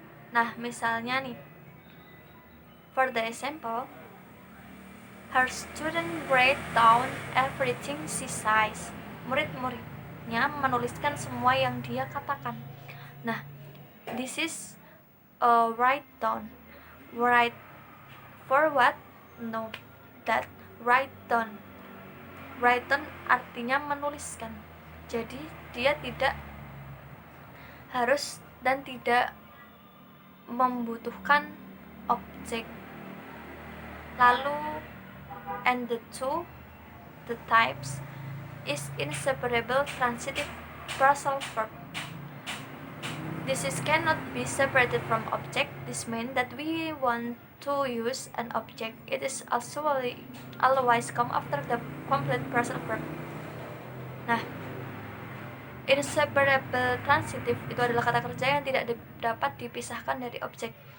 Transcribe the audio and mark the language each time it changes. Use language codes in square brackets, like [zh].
[id] Nah, misalnya nih, [en] for the example, her student write down everything she says. [id] Murid-muridnya menuliskan semua yang dia katakan. [en] Nah, this is write down. Write for what? No, that write down. [id] Write down artinya menuliskan. Jadi dia tidak harus dan tidak membutuhkan objek. Lalu [en] and the types is inseparable transitive phrasal verb. This cannot be separated from object. This means that we want to use an object. It is also always come after the complete phrasal verb. [id] Nah, inseparable transitive itu adalah kata kerja yang tidak dapat dipisahkan dari objek.